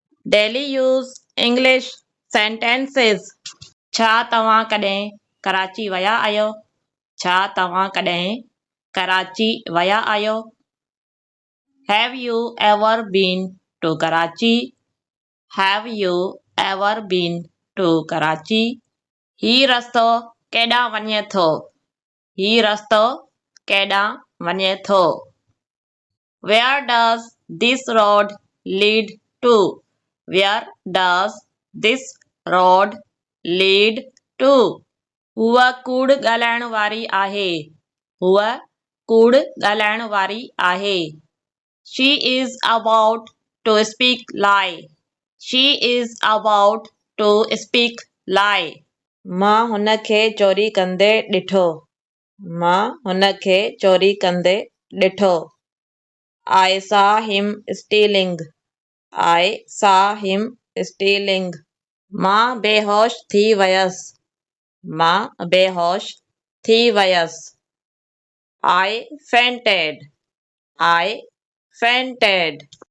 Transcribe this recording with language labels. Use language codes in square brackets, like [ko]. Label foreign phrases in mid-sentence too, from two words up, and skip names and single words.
[en] Daily use English sentences. [sd] छा तव्हां कॾहिं कराची विया आहियो? छा तव्हां कॾहिं कराची विया आहियो? [en] Have you ever been to Karachi? Have you ever been to Karachi? [sd] ही रस्तो केॾां वञे थो? ही रस्तो केॾां वञे थो? [en] Where does this road lead to? Where does this road lead to? [sd] हूअ कूड़ ॻाल्हाइण वारी आहे. हूअ कूड़ ॻाल्हाइण वारी आहे. [en] She is about to speak lie. She is about to speak lie. [sd] मां हुन खे चोरी कंदे ॾिठो. मां हुन खे चोरी कंदे ॾिठो. [en] I saw him stealing. I saw him stealing. [sd] मां बेहोश थी वयसि. मां बेहोश थी वयसि. [en] I fainted. I fainted.